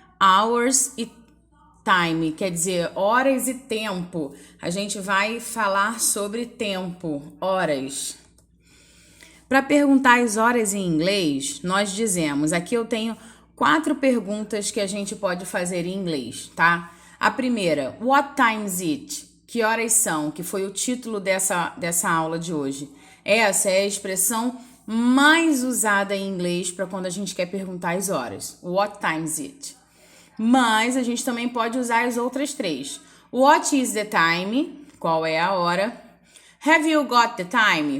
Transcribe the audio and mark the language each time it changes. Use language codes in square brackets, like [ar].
[pt] Hours e time, quer dizer, horas e tempo. A gente vai falar sobre tempo, horas. Para perguntar as horas em inglês, nós dizemos, aqui eu tenho 4 perguntas que a gente pode fazer em inglês, tá? A primeira, [en] what time is it? [pt] Que horas são? Que foi o título dessa aula de hoje. Essa é a expressão mais usada em inglês para quando a gente quer perguntar as horas. [en] What time is it? [pt] Mas a gente também pode usar as outras 3. [en] What is the time? [pt] Qual é a hora? [en] Have you got the time?